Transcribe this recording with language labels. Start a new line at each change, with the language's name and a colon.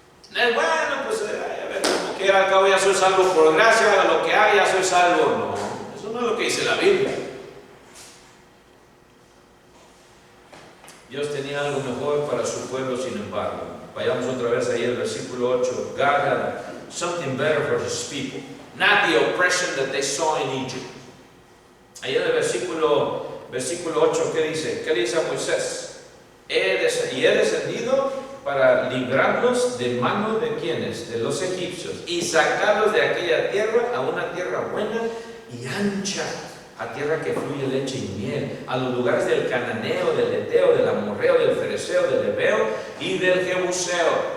Spanish: Bueno, pues a ver, como quiera, al cabo ya soy salvo por gracia, lo que haga ya soy salvo. No, eso no es lo que dice la Biblia. Dios tenía algo mejor para su pueblo, sin embargo. Vayamos otra vez ahí al versículo 8.
English: God had something better for his people, not the oppression that they saw in Egypt.
Spanish: Ahí en el versículo 8, ¿qué dice? ¿Qué dice a Moisés? He descendido para librarlos de mano de quienes, de los egipcios, y sacarlos de aquella tierra a una tierra buena y ancha, a tierra que fluye leche y miel, a los lugares del cananeo, del eteo, del amorreo, del fereceo, del heveo y del jebuseo.